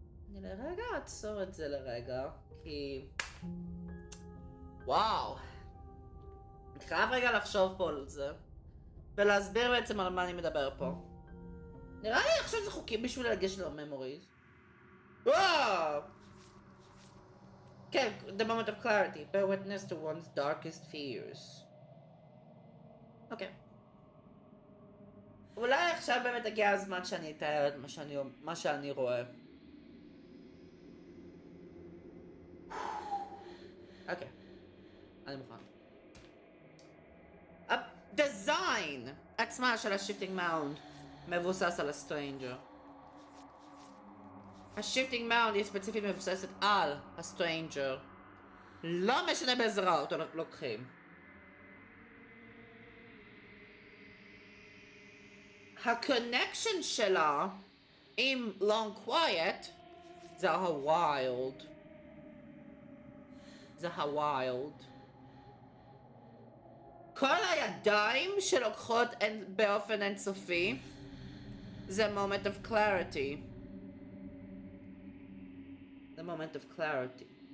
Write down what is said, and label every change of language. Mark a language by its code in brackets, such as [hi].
[he] אני לרגע אעצור את זה לרגע, כי... וואו. אני חייב רגע לחשוב פה על זה, ולהסביר בעצם על מה אני מדבר פה. נראה לי עכשיו זה חוקים בשביל לגשת לממוריז. וואו! [en] כן, the moment of clarity. Bear witness to one's darkest fears. [he] אוקיי. אולי עכשיו באמת הגיע הזמן שאני אתאר את מה שאני רואה. אוקיי. אני מוכן. הדיזיין עצמה של השיפטינג מאונד מבוסס על הסטרנג'ר. השיפטינג מאונד היא ספציפית מבוססת על הסטרנג'ר. לא משנה באיזה רע אותו לוקחים. הקונקשן שלה עם long quiet זה הווילד. זה הווילד. כל הידיים שלוקחות באופן אינסופי זה [en] moment of clarity. The moment of clarity.